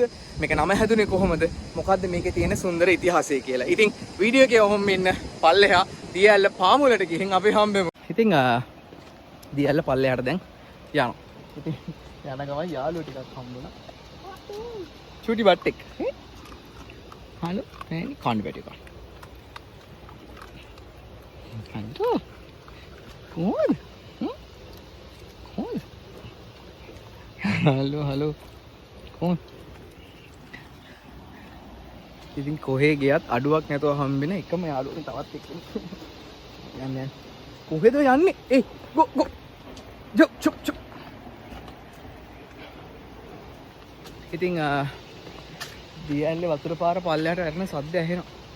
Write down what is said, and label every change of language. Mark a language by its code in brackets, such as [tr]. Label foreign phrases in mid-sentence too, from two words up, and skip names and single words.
[si] මේක නම හැදුනේ කොහොමද? මොකද්ද මේකේ තියෙන සුන්දර ඉතිහාසය කියලා. ඉතින් වීඩියෝ එකේ ඔහොම ඉන්න පල්ලෙහා දියැල්ල පාමුලට ගිහින් අපි හම්බෙමු. ඉතින් දියැල්ල පල්ලෙහාට දැන් යනවා. ඉතින් යන ගමන් යාළුවෝ ටිකක් හම්බුණා. චූටි බට්ටෙක්. [id] Halo, ini kan beda kan? Halo, kon? Kon? Halo, kon? [si] ඉතින් කොහේ ගියත් අඩුවක් නැතුව හම්බෙන එකම යාළුවනේ තවත් එක්කෙනෙක්. යන්නේ. කොහෙද යන්නේ? ගෝ. චුප්. ඉතින් දියැල්ලේ වතුර පාර පල්ලෙහාට වැටෙන සද්ද ඇහෙනවා.